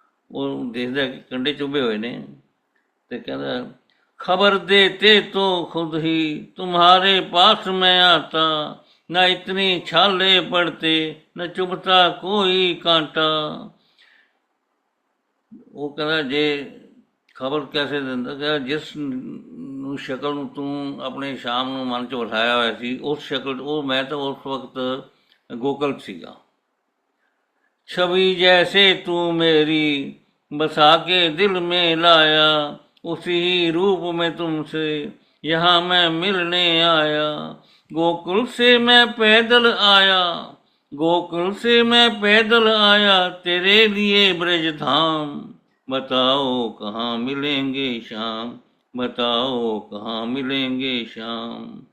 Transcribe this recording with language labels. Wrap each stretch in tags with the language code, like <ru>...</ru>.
<pa>ਉਹ ਦੇਖਦਾ ਕਿ ਕੰਡੇ ਚੁਭੇ ਹੋਏ ਨੇ ਤੇ ਕਹਿੰਦਾ</pa> <hi>खबर देते तो खुद ही तुम्हारे पास मैं आता, न इतनी छाले पड़ते न चुभता कोई कांटा।</hi> <pa>ਉਹ ਕਹਿੰਦਾ ਜੇ ਖਬਰ ਕੈਸੇ ਦਿੰਦਾ, ਕਹਿੰਦਾ ਜਿਸ ਸ਼ਕਲ ਨੂੰ ਤੂੰ ਆਪਣੇ ਸ਼ਾਮ ਨੂੰ ਮਨ 'ਚ ਬਿਠਾਇਆ ਹੋਇਆ ਸੀ, ਉਸ ਸ਼ਕਲ ਉਹ ਮੈਂ ਤਾਂ ਉਸ ਵਕਤ ਗੋਕਲ ਸੀਗਾ।</pa> <hi>छवि जैसे तू मेरी बसा के दिल में लाया, उसी रूप में तुमसे यहाँ मैं मिलने आया। गोकुल से मैं पैदल आया, गोकुल से मैं पैदल आया, तेरे लिए ब्रज धाम, बताओ कहाँ मिलेंगे शाम, बताओ कहाँ मिलेंगे शाम।</hi>